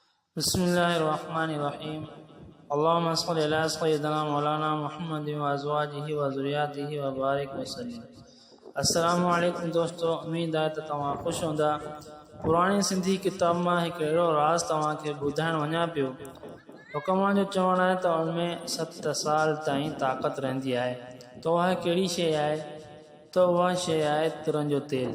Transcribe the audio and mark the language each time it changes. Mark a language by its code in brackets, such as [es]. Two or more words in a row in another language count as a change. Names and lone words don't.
[ar] بسم الله الرحمن الرحيم. اللهم صل على سيدنا مولانا محمد وأزواجه وذريته وبارك وسلم. السلام عليكم [sd] दोस्तों, उम्मीद आहे त तव्हां ख़ुशि हूंदा। पुराणी सिंधी किताब मां हिकु अहिड़ो राज़ तव्हांखे ॿुधाइणु वञा पियो। हुकमान जो चवणु आहे त उनमें 7 साल ताईं ताक़त रहंदी आहे। त उहा कहिड़ी शइ आहे? त उहा शइ आहे तिरनि जो तेल।